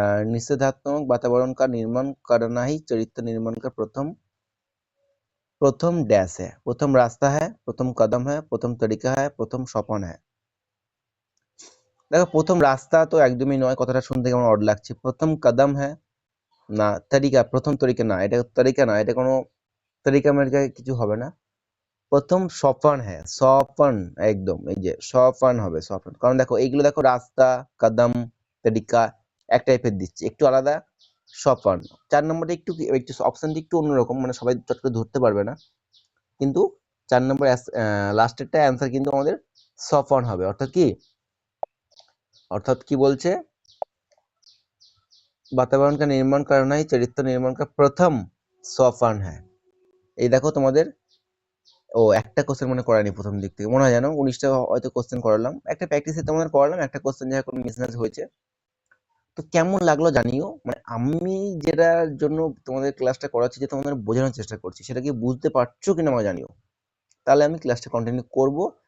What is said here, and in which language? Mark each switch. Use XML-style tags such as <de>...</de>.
<hi>निषेधात्मक वातावरण का निर्माण करना ही चरित्र निर्माण का प्रथम डैश है, प्रथम रास्ता है, प्रथम कदम है, प्रथम तरीका है, प्रथम सोपान है। देखो प्रथम रास्ता तो एकदम ही नয়,</hi> <bn>কথাটা শুনতে কেমন অড লাগছে। প্রথম কদম है না, তরিকা, প্রথম তরিকা না, এটা তরিকা না, এটা কোনো তরিকা মেরিকা কিছু হবে না। প্রথম সোপান হ্যাঁ, সোপান, একদম এই যে সোপান হবে, সোপান। কারণ দেখো এইগুলো দেখো রাস্তা, কদম, তরিকা এক টাইপের দিচ্ছে, একটু আলাদা সোপান। 4 নম্বরটা একটু একটু অপশনটা একটু অন্যরকম, মানে সবাই চট করে ধরতে পারবে না, কিন্তু 4 নম্বর লাস্টেরটা অ্যান্সার কিন্তু আমাদের সোপান হবে। অর্থাৎ কি বলছে,</bn> <hi>वातावरण का निर्माण करना ही चरित्र निर्माण का प्रथम सोपान है।</hi> <bn>এই দেখো তোমাদের একটা কোশ্চেন মনে করায়নি প্রথম দিক থেকে, মনে হয় জানো 19টা হয়তো কোশ্চেন করালাম, একটা প্র্যাকটিসে তোমাদের করালাম, একটা কোশ্চেন যা কোনো মিসম্যাচ হয়েছে। তো কেমন লাগলো জানিও, মানে আমি যেটার জন্য তোমাদের ক্লাসটা করাচ্ছি, যে তোমাদের বোঝানোর চেষ্টা করছি, সেটা কি বুঝতে পারছো কিনা আমাকে জানিও, তাহলে আমি ক্লাসটা কন্টিনিউ করব।</bn>